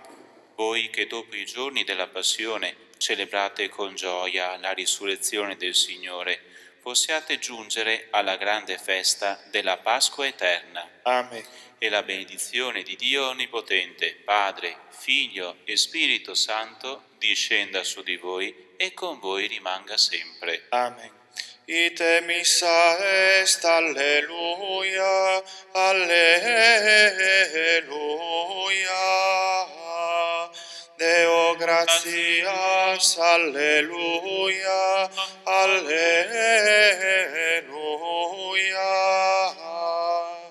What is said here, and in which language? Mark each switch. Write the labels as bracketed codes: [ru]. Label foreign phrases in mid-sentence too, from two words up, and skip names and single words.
[it] Voi che dopo i giorni della Passione celebrate con gioia la risurrezione del Signore, possiate giungere alla grande festa della Pasqua eterna. Amen. E la benedizione di Dio Onnipotente, Padre, Figlio e Spirito Santo, discenda su di voi e con voi rimanga sempre. Amen. [la] Ite missa est, alleluia, alleluia. Deo gratias, alleluia, alleluia.